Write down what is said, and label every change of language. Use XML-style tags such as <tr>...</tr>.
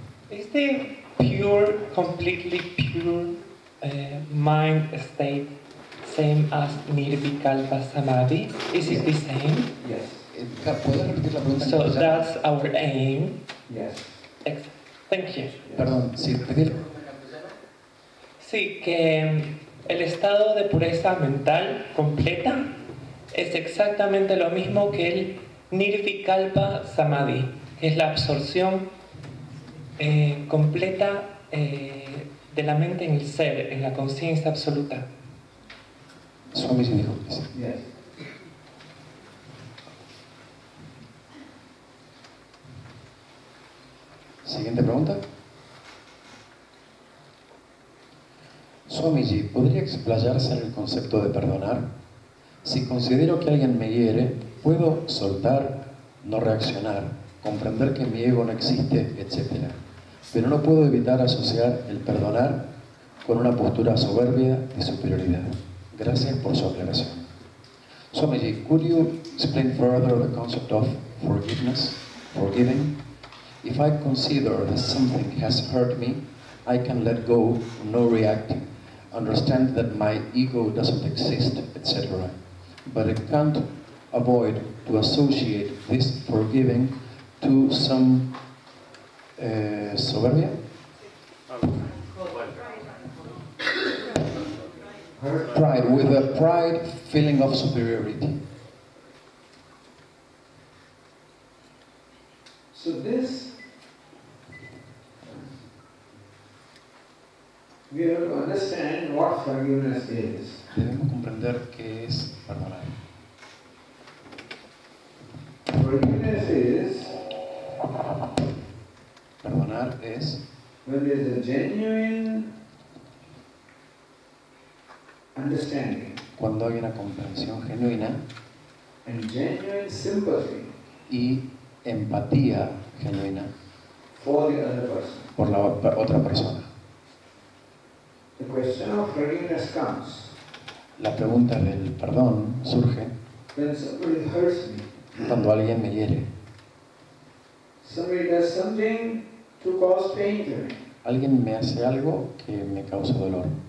<en>Is the pure, completely pure mind state same as Nirvikalpa Samadhi? Is it the same? Yes,</en> <es>¿Puedes repetir la pregunta?</es> <en>So that's our aim. yes. Thank you.</en> <es>Perdón, sí, repetir. Sí, que el estado de pureza mental completa es exactamente lo mismo que el Nirvikalpa Samadhi, que es la absorción completa de la mente en el ser, en la conciencia absoluta. Swamiji dijo que sí.</es> <en>Yes.</en> <es>Siguiente pregunta. Swamiji, ¿podría explayarse en el concepto de perdonar? Si considero que alguien me hiere, puedo soltar, no reaccionar, comprender que mi ego no existe, etc. Pero no puedo evitar asociar el perdonar con una postura soberbia de superioridad. Gracias por su aclaración.</es> <en>Swamiji, could you explain further the concept of forgiveness, forgiving? If I consider that something has hurt me, I can let go, no react, understand that my ego doesn't exist, etc. But I can't avoid to associate this forgiving to some soberbia? Pride, with a pride feeling of superiority. So this, we have to understand what forgiveness is.</en> <es>Debemos comprender qué es perdonar.</es> <en>Forgiveness is</en> <es>Perdonar es</es> <en>when there is a genuine understanding</en> <es>cuando hay una comprensión genuina</es> <en>and genuine sympathy</en> <es>y empatía genuina</es> <en>for the other person.</en> <es>por la otra persona.</es> <en>The question of forgiveness comes</en> <es>La pregunta del perdón surge</es> <en>when somebody hurts me.</en> <es>cuando alguien me hiere.</es> <en>Somebody does something to cause pain to me.</en> <es>Alguien me hace algo que me causa dolor.</es>